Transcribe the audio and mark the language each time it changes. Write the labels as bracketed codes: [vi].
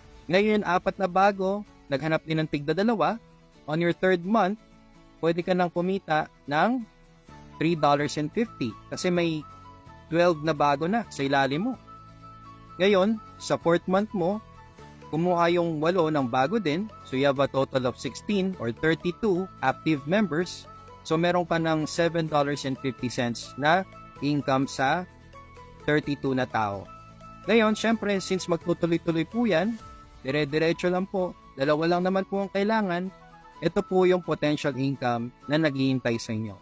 [tl] Ngayon, 4 na bago, naghanap din ng tigda-2. [en] On your third month, [tl] pwede ka nang kumita ng $3.50 kasi may 12 na bago na sa ilalim mo. Ngayon, sa [en] fourth month [tl] mo, kumuha yung 8 ng bago din. [en] So you have a total of 16 or 32 active members. [tl] So meron ka ng $7.50 na income sa 32 na tao. Ngayon, syempre, since magtutuloy-tuloy po yan, dire-diretso lang po, 2 lang naman po ang kailangan, ito po yung potential income na naghihintay sa inyo.